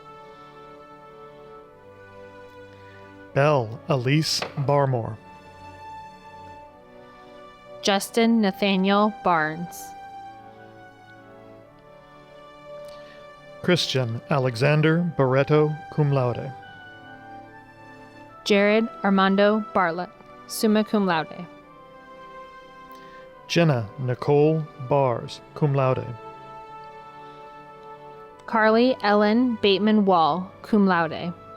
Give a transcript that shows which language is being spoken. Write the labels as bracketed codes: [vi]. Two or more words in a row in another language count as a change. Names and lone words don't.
[en] Belle Elise Barmore. Justin Nathaniel Barnes. Christian Alexander Barreto, [la] cum laude. [en] Jared Armando Bartlett, [la] summa cum laude. [en] Jenna Nicole Bars, [la] cum laude. [en] Carly Ellen Bateman Wall, [la] cum laude.